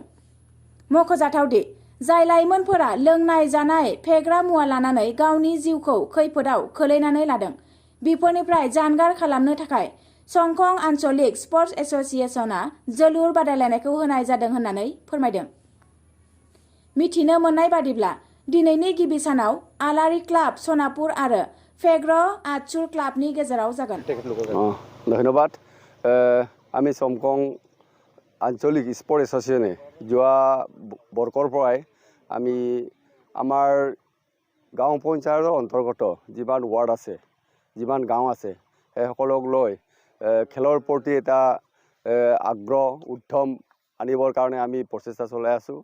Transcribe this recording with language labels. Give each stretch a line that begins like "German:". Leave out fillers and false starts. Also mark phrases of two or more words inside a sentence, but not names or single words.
Bodo: मख'जाथावदि जाय लाइमोनफोरा लोंनाय जानाय फेग्रा मुवा लानानै गावनि जिउखौ खैफोदाव खोलैनानै लादों, बेफोरनिफ्राय जानगार खालामनो थाखाय संकं आनचलिक
English: sports association
Bodo: जोलुर बादायलायनायखौ होनाय जादों होननानै फोरमायदों। मिथिनो मोननाय बादिब्ला दिनैनि गिबि सानाव आलारि क्लाब सनापुर आरो फेग्र आचुर क्लाबनि गेजेराव जागोन। धन्यवाद।
Assamese: আমি সংকং আঞ্চলিক
English: sport association
Assamese: যোৱা বৰ্ষৰ পৰাই আমি আমাৰ গাঁও পঞ্চায়তৰ অন্তৰ্গত যিমান ৱাৰ্ড আছে, যিমান গাঁও আছে, সেইসকলক লৈ খেলৰ প্ৰতি এটা আগ্ৰহ উদ্যম আনিবৰ কাৰণে আমি প্ৰচেষ্টা চলাই আছোঁ।